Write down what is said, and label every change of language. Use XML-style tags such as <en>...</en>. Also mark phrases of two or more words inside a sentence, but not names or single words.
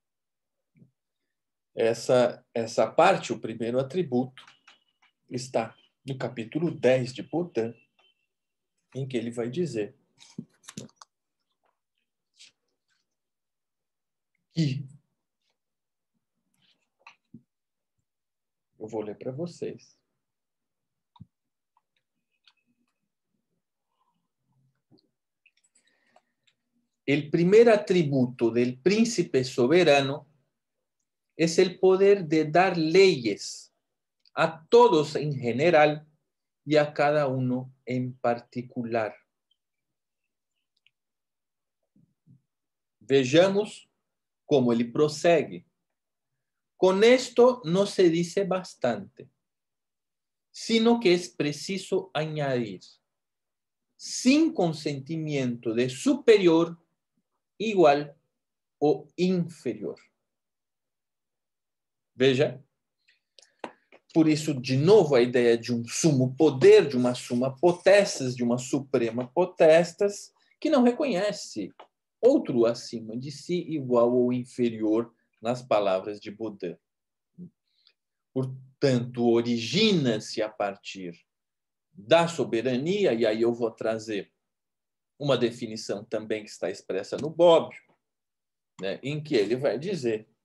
<pt>Essa parte, o primeiro atributo, está no capítulo 10 de Baudin, em que ele vai dizer que... Eu vou ler para vocês.</pt> <es>El primer atributo del príncipe soberano es el poder de dar leyes a todos en general y a cada uno en particular.</es> <pt>Vejamos</pt> <es>cómo él</es> <pt>prosegue.</pt> <es>Con esto no se dice bastante, sino que es preciso añadir, sin consentimiento de superior, igual o inferior.</es> <pt>Veja, por isso, de novo, a ideia de um sumo poder, de uma</pt> <la>summa potestas,</la> <pt>de uma</pt> <la>suprema potestas,</la> <pt>que não reconhece outro acima de si, igual ou inferior, nas palavras de Baudin. Portanto, origina-se a partir da soberania, e aí eu vou trazer uma definição também que está expressa no Bobbio, né, em que ele vai dizer</pt>